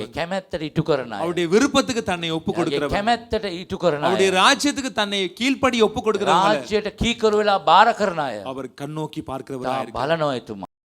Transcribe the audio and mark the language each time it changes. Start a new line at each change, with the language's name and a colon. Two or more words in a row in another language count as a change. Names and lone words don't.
Sinhala: එයාගේ කැමැත්තට ඉටු කරන අය.
Tamil: அவருடைய விருப்பத்துக்கு தன்னை ஒப்பு
Sinhala: එයාගේ
Tamil: கொடுக்கிறவர்,
Sinhala: කැමැත්තට ඉටු කරන අය.
Tamil: அவருடைய ராஜ்யத்துக்கு தன்னை கீழ்ப்படி ஒப்பு கொடுக்கிறவங்க
Sinhala: රාජ්‍යයට කීකරු වෙලා බාර කරන අය.
Tamil: அவர் கண்ணோக்கி பார்க்கிறவராக இருக்கிறார்.
Sinhala: බලනවා එතුමා.